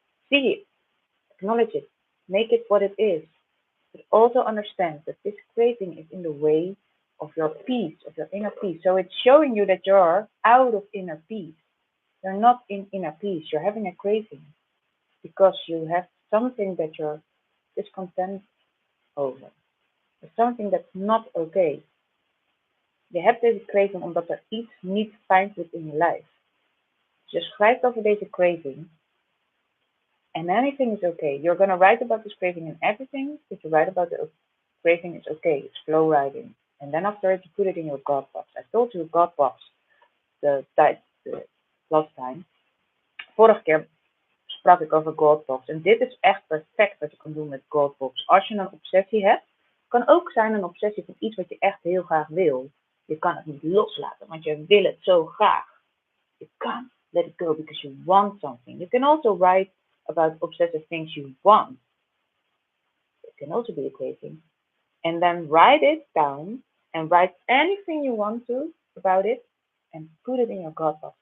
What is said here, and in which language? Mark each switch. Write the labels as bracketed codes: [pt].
[en] See it, acknowledge it, make it what it is. But also understand that this craving is in the way of your peace, of your inner peace. So it's showing you that you're out of inner peace. You're not in inner peace. You're having a craving because you have something that you're discontent over. There's something that's not okay. [nl] Je hebt deze craving omdat er iets niet fijn zit in je lijf. Dus je schrijft over deze craving [en] and anything is okay. You're going to write about this craving and everything that you write about the craving is okay. It's flow writing. And then after it, you put it in your God box. I told you God box the last time. [nl] Vorige keer sprak ik over God box. En dit is echt perfect wat je kan doen met God box. Als je een obsessie hebt, kan ook zijn een obsessie van iets wat je echt heel graag wil. Je kan het niet loslaten, want je wil het zo graag. [en] You can't let it go because you want something. You can also write about obsessive things you want. It can also be a craving. And then write it down and write anything you want to about it and put it in your God box.